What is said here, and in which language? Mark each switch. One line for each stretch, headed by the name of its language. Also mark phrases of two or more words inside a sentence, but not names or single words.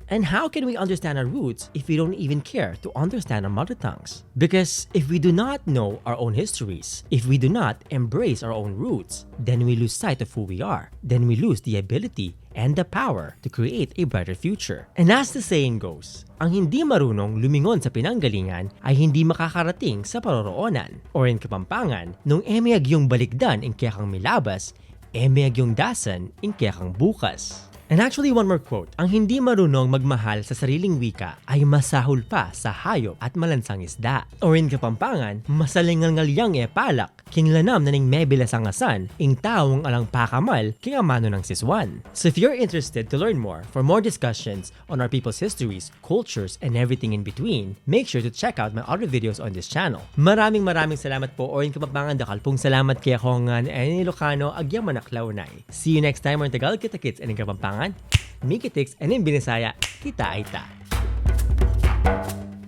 English: And how can we understand our roots if we don't even care to understand our mother tongues? Because if we do not know our own histories, if we do not embrace our own roots, then we lose sight of who we are. Then we lose the ability and the power to create a brighter future. And as the saying goes,
Filipino: ang hindi marunong lumingon sa pinanggalingan ay hindi makakarating sa paroroonan.
English: Or in Kapampangan,
Pampanga: nung emeyag yung baligdan in kayakang milabas, emeyag yung dasan in kayakang bukas.
English: And actually, one more quote.
Filipino: Ang hindi marunong magmahal sa sariling wika ay masahol pa sa hayop at malansang isda.
English: Or in Kapampangan,
Pampanga: masalingal-ngalyang palak, king lanam na ning mebilas ang asan, ing taong alang pakamal, king amano ng siswan.
English: So if you're interested to learn more, for more discussions on our people's histories, cultures, and everything in between, make sure to check out my other videos on this channel.
Filipino: Maraming salamat po.
English: Or in Kapampangan,
Pampanga: dakal pong salamat kaya kongan
English: and Ilocano
Iloko: agyang manaklaunay.
English: See you next time on Tagalog
Filipino: Kita Kits
English: and in Kapampangan, Mikitix, and in Binisaya,
Cebuano: kita aita.